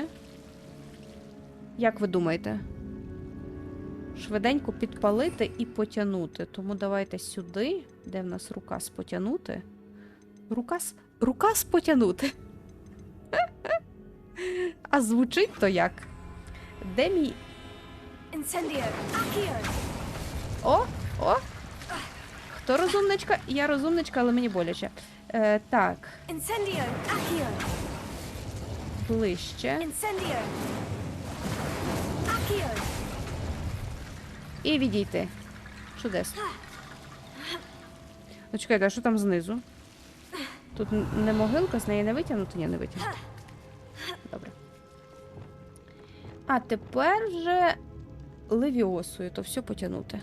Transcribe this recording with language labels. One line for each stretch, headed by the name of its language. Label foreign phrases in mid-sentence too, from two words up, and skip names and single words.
Ukrainian: Як ви думаєте? Швиденько підпалити і потягнути. Тому давайте сюди. Де в нас рукас потягнути? Рукас потягнути. А звучить то як? Де мій... Incendio. Accio. О! Хто розумничка? Я розумничка, але мені боляче. Так, Incendio. Accio. ближче. Incendio. Accio. І відійти. Чудесно. Ну, чекайте, а що там знизу? Тут не могилка, з неї не витягнути? Ні, не витягнути. Добре. А тепер вже левіосою, то все потягнути.